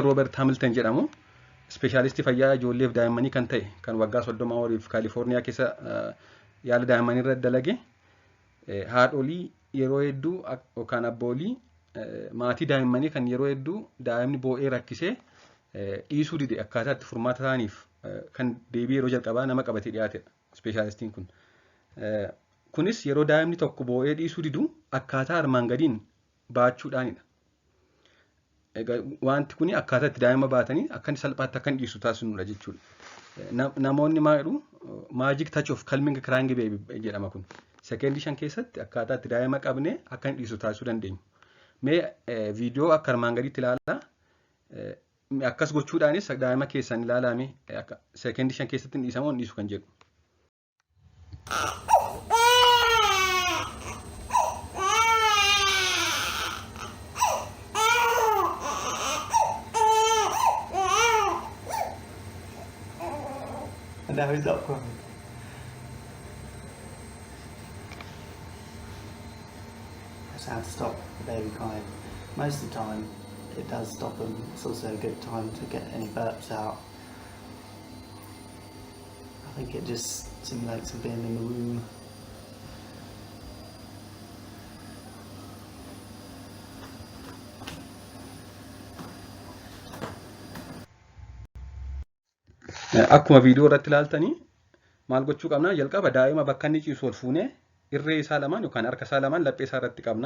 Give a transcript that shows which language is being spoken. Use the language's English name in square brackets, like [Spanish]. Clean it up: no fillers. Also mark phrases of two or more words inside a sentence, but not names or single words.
[Oromo] Robert Hamilton jedhamu ispeeshaalistii fayyaa ijoolleef daa'immanii kan ta'e kan waggaa 30 oliif Kaalifoorniyaa keessa yaala daa'immanii irra dalage haadholii yeroo hedduu yookaan abboolii maatii daa'immanii kan yeroo hedduu daa'imni boo'ee rakkisee dhiisuu dide akkaataa itti furmaata ta'aniif kan deebii yeroo jalqabaa nama qabatee dhiyaatedha ispeeshaalistiin kun. Kunis yeroo daa'imni tokko boo'ee dhiisuu didu akkaataa armaan gadiin baachuudhaanidha. Wanti kun akkaataa itti daa'ima baatanii akka inni salphaatti akka inni dhiisu taasisnudha jechuudha. Namoonni maal jedhu [English] magic touch of calming crying baby [Oromo] jedhama kun. Sekoondii 5 keessatti akkaataa itti daa'ima qabnee akka inni dhiisu taasisuu dandeenyu. Mee viidiyoo akka armaan gadiitti ilaalaa. Akkas gochuudhaanis daa'ima keessan ilaalame sekoondii 5 keessatti hin dhiisamoo hin dhiisu kan jedhu. [English] And now he's up crying. That's how to stop the baby crying. Most of the time it does stop them. It's also a good time to get any burps out. I think it just simulates them being in the womb. [Oromo] Akkuma viidiyoo irratti ilaaltanii maal gochuu qabna? Jalqaba daa'ima bakka inni ciisu ol fuunee irree isaa lamaan yookaan harka isaa lamaan laphee isaa irratti qabna.